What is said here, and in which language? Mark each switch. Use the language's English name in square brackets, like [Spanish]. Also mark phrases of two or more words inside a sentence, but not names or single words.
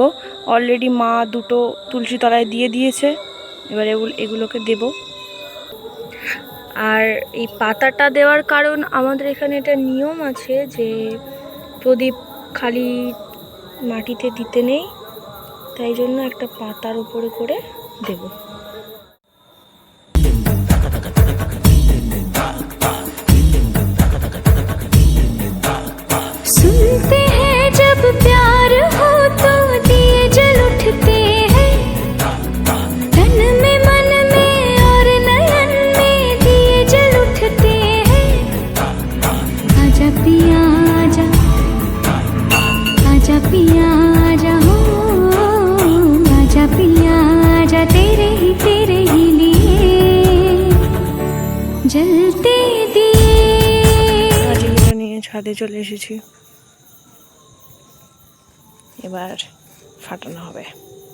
[Bangla] অলরেডি মা 2টো তুলসী তলায় দিয়ে দিয়েছে, এবার এগুলোকে দেব। আর এই পাতাটা দেওয়ার কারণ, আমাদের এখানে এটা নিয়ম আছে যে প্রদীপ খালি মাটিতে দিতে নেই, তাই জন্য একটা পাতার উপরে করে দেব। [Hindi] सुनते हैं जब प्यार हो तो दिए जल उठते हैं, तन में मन में और नयन में दिए जल उठते हैं। आजा पिया आजा, आजा पिया आजा हो, आजा पिया आजा, तेरे ही लिए जलते दिए। [Bangla] নিয়ে ছাদে চলে এসেছি, এবার ফাটানো হবে।